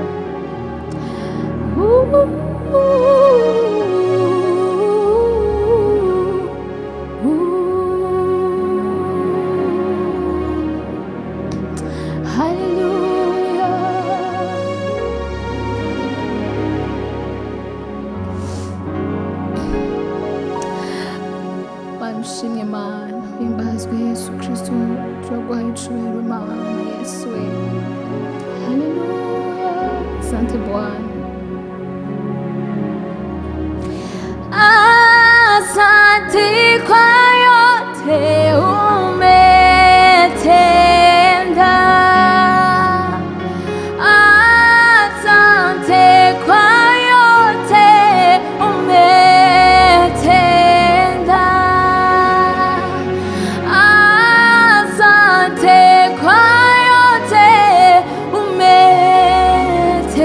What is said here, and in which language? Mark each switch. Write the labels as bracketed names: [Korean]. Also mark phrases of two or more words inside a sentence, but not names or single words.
[Kinyarwanda] Hallelujah. Mana ushimwe Mana, himbazwe Yesu Kristo, turaguhaye icubahiro Mana Yesu we. [Swahili] Hallelujah. Asante Bwana. Asante kwa yote umetenda, asante kwa yote umetenda, asante kwa yote umetenda.